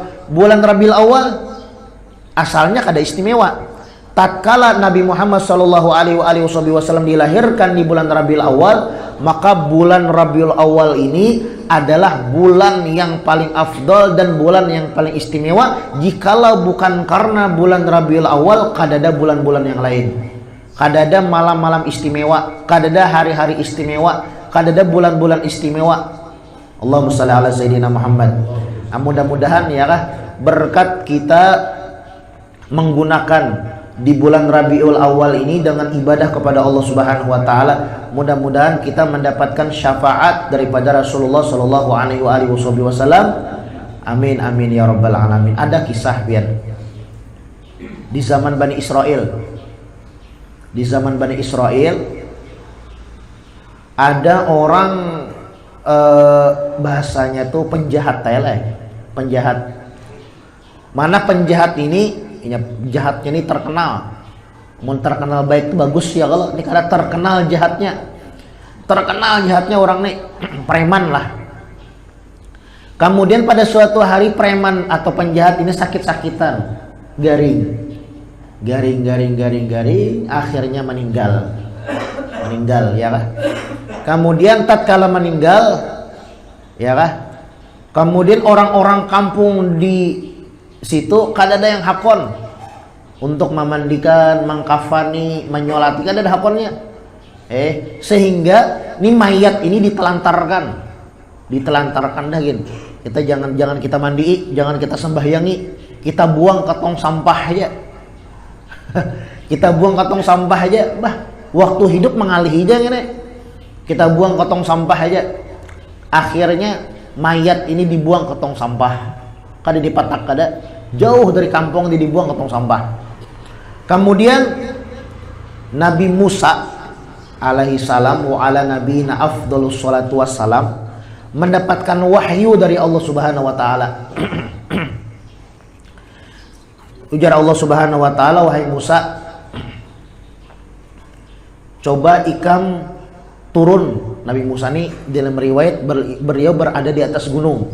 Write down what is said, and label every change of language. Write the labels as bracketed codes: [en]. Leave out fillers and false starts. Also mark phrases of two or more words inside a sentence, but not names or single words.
[bjn] Bulan Rabiul Awal asalnya kada istimewa. [id] Tatkala Nabi Muhammad [ar] Shallallahu Alaihi Wasallam [id] dilahirkan di bulan Rabiul Awal, maka bulan Rabiul Awal ini adalah bulan yang paling afdol dan bulan yang paling istimewa. [bjn] Jikalau bukan karena bulan Rabiul Awal, kadada bulan-bulan yang lain, kadada malam-malam istimewa, kadada hari-hari istimewa, kadada bulan-bulan istimewa. [ar] Allahumma shalli ala Sayyidina Muhammad. [id] Mudah-mudahan ya berkat kita menggunakan di bulan Rabiul Awal ini dengan ibadah kepada Allah [ar] Subhanahu wa taala. [id] Mudah-mudahan kita mendapatkan syafaat daripada Rasulullah [ar] sallallahu alaihi wasallam. Amin amin ya rabbal alamin. [bjn] Ada kisah pian di zaman Bani Israel. Di zaman Bani Israel ada orang bahasanya tuh penjahat penjahat. Mana penjahat ini jahatnya ini terkenal. Mau terkenal baik itu bagus ya, kalau ini karena terkenal jahatnya orang nih preman lah. Kemudian pada suatu hari preman atau penjahat ini sakit-sakitan, garing, akhirnya meninggal ya kah? Kemudian tatkala meninggal ya kah? Kemudian orang-orang kampung di situ kada ada yang hakon untuk memandikan, mengkafani, menyolati, kada ada hakonnya. Sehingga ini mayat ini ditelantarkan dah gin. Kita jangan kita mandi, jangan kita sembahyangi, kita buang ke tong sampah aja. Kita buang ke tong sampah aja, waktu hidup mengalih aja gini. Kita buang ke tong sampah aja. Akhirnya mayat ini dibuang ke tong sampah. Kada dipatak, kada jauh dari kampung dibuang ke tong sampah. [id] Kemudian Nabi Musa [ar] alaihi salam wa ala nabiyina afdhalus salatu wassalam [id] mendapatkan wahyu dari Allah [ar] Subhanahu wa taala. [bjn] Ujar Allah [ar] Subhanahu wa taala, [bjn] wahai Musa, coba ikam turun. [id] Nabi Musa ini dalam riwayat beliau berada di atas gunung.